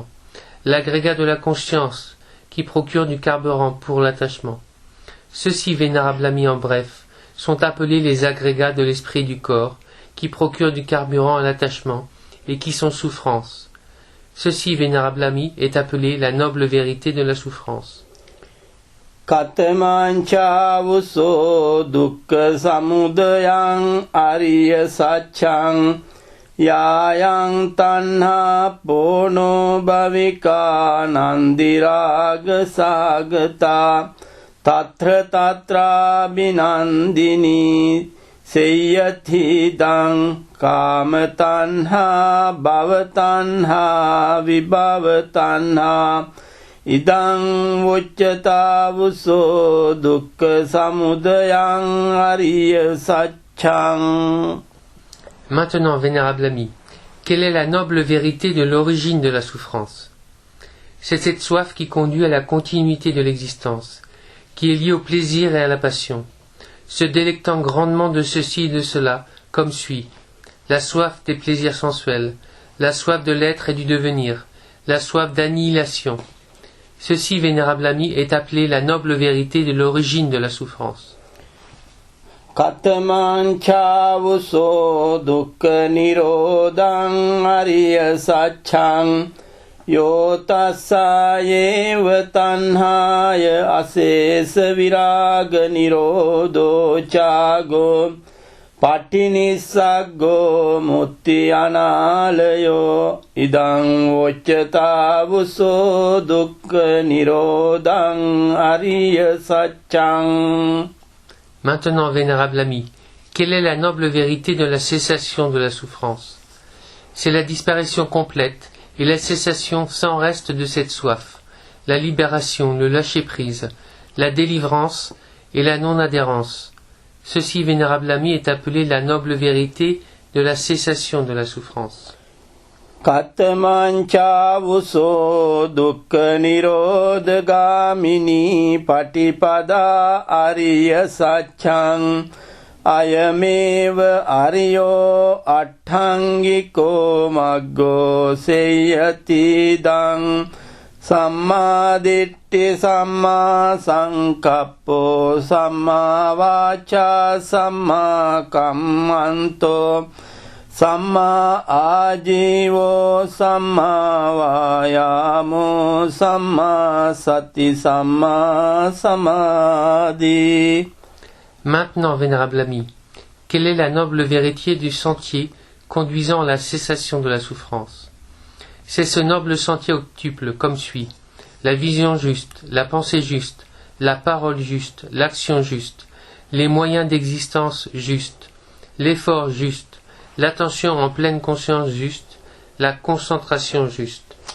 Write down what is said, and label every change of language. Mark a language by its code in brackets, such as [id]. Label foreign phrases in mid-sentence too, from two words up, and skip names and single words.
[fr] L'agrégat de la conscience qui procure du carburant pour l'attachement. Ceux-ci, vénérables amis, en bref, sont appelés les agrégats de l'esprit du corps qui procurent du carburant à l'attachement et qui sont souffrance. Ceci, vénérable ami, est appelé la noble vérité de la souffrance. [pi] කතමාංචාවුසෝ දුක්ඛ සමුදයං අරිය සත්‍යං යායං තණ්හා පෝනෝ භවිකා නන්දිරාග සාගතා තත්‍ර තත්‍රා බිනන්දිනී සේයතිදං කාම තණ්හා භව තණ්හා විභව තණ්හා ඉදං උච්චතාවුසෝ දුක්ඛ සමුදයං අරිය සත්‍යං. [fr] Maintenant, vénérable ami, quelle est la noble vérité de l'origine de la souffrance? C'est cette soif qui conduit à la continuité de l'existence, qui est liée au plaisir et à la passion, se délectant grandement de ceci et de cela, comme suit: la soif des plaisirs sensuels, la soif de l'être et du devenir, la soif d'annihilation. Ceci, vénérable ami, est appelé la noble vérité de l'origine de la souffrance. [pi] කතමාංචාවුසෝ දුක්ඛ නිරෝධං අරිය සත්‍යං යෝ තස්සයේව තණ්හාය අශේෂ විරාග නිරෝධෝ චාගෝ පටිනිස්සග්ගෝ මුත්‍ති අනාලයෝ ඉදං උච්චතාවුසෝ දුක්ඛ නිරෝධං අරිය සත්‍යං. [fr] Maintenant, vénérable ami, Quelle est la noble vérité de la cessation de la souffrance? C'est la disparition complète et la cessation sans reste de cette soif, la libération, le lâcher-prise, la délivrance et la non-adhérence. Ceci, vénérable ami, est appelé la noble vérité de la cessation de la souffrance. [pi] Katamanchavuso dukkha nirodgamini patipada ariya satchang ayameva ariyo atthangiko maggo seyatidang samma ditti samma sankappo samma vacha samma kammanto samma ajivo samma vayamo samma sati samma samadhi. [fr] Maintenant, vénérable ami, quelle est la noble vérité du sentier conduisant à la cessation de la souffrance? C'est ce noble sentier octuple comme suit: la vision juste, la pensée juste, la parole juste, l'action juste, les moyens d'existence justes, l'effort juste, l'attention en pleine conscience juste, la concentration juste.